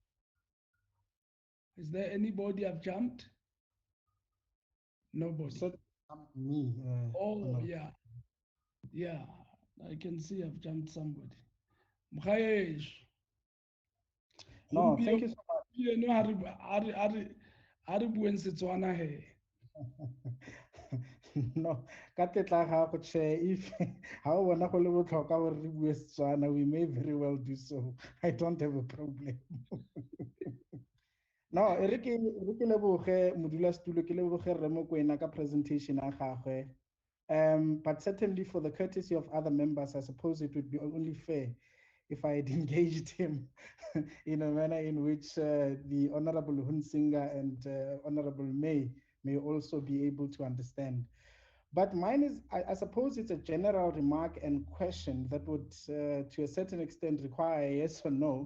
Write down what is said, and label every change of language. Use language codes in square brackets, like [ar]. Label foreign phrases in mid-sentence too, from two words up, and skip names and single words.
[en] Is there anybody I've jumped? Nobody. So, me. Oh, no. yeah. Yeah, I can see I've jumped somebody. Mkhaesh. No, thank you so much. [tn] Gompieno ha re bueng Setswana he. No, ka tetla ga go che if ha o bona go le botlhokwa gore re bue Setswana, [en] we may very well do so. I don't have a problem. No, [tn] re ke leboge modulasetulo, ke leboge Rre Mokoena ka presentation ya gagwe. [en] But certainly for the courtesy of other members, I suppose it would be only fair if I had engaged him in a manner in which the Honorable Hunsinger and Honorable May also be able to understand. But mine is, I suppose it's a general remark and question that would, to a certain extent, require a yes or no.